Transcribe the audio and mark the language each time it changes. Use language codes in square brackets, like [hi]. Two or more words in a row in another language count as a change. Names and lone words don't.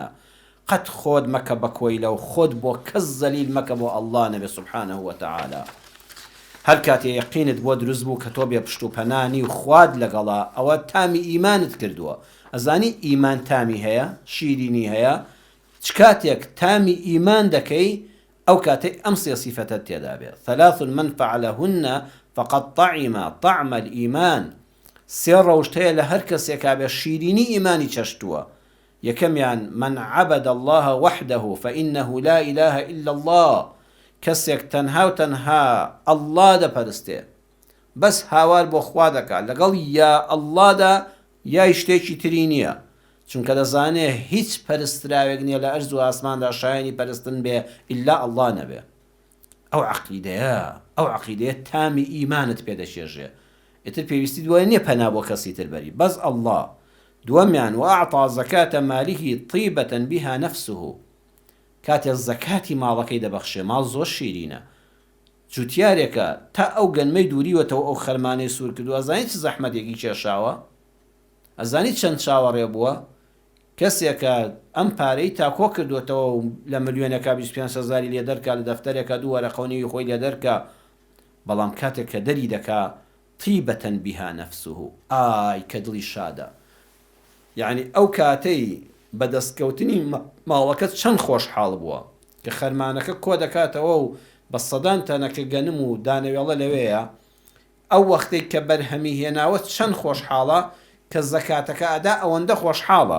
[ckb] قەت خۆت مەکە بە کۆیلە و خۆت بۆ کەس زەلیل مەکە بۆ ئەڵڵا نەبێ [ar] سوبحانه وتەعالا. [ckb] هەر کاتێ یەقینت بۆ دروست بوو کە تۆ بێ پشت و پەنانی و خواد لەگەڵا، ئەوە تامی ئیمانت کردووە. ئەزانی ئیمان تامی هەیە، شیرینی هەیە. چ کاتێک تامی ئیمان دەکەی ئەو کاتێک ئەم سێ سیفەتە تێدا بێت. [ar] ثلاث من فعلهن فقد طعم طعم الإيمان. [ckb] سێ ڕەوشت هەیە لە هەر کەسێکا بێ شیرینی ئیمانی چەشتووە. [ar] یەکەمیان من عبد الله وحده فإنه لا إله إلا الله، [ckb] کەسێک تەنها و تەنها ئەڵڵا دەپەرستێ، بەس هاوار بۆ خوا دەکات، لەگەڵ یا ئەڵڵادا یای شتێکی تری نییە، چونکە دەزانێ هیچ پەرستراوێک نییە لە ئەرز و ئاسماندا شایانی پەرستن بێ ئیلا ئەڵڵا نەبێ. ئەو عەقیدەیە تامی ئیمانت پێدەشێژێ. ئیتر پێویستی دوای نییە پەنا بۆ کەسی تر بەری، بەس ئەڵڵا. [ar] دووەمیان وأعطى زكاة ماله طيبة بها نفسه، [ckb] کاتێ زەکاتی ماڵەکەی دەبەخشێ، ماڵ زۆر شیرینە، جوتیارێکە تا ئەو گەنمەی دووریوەتەوە ئەو خەرمانەی سوور کردو. ئەزانیت چ زەحمەتێکی کێشاوە؟ ئەزانیت چەند چاوەڕێ بووە؟ کەسێکە ئەم پارەی تاکۆ کردوێتەوە و لە ملیۆنێکا 25,000 لێ دەرکا، لە دەفتەرێکە دوو وەرەقەونەوەی خۆی لێ دەرکا، بەڵام کاتێک کە دەری دەکا [ar] طیبة بها نفسه، [ckb] ئای کە دڵی شادە. یعنی ئەو کاتەی بەدەستکەوتنی ماڵەکەت چەند خۆشحاڵ بووە کە خەرمانەکە کۆ دەکاتەوە و بە سەدان تەنەکە گەنم و دانەوێڵە لەوەیە، ئەو وەختەی کە بەرهەمی هێناوە چەند خۆشحاڵە کە زەکاتەکە ئەدا ئەوەندە خۆشحاڵە.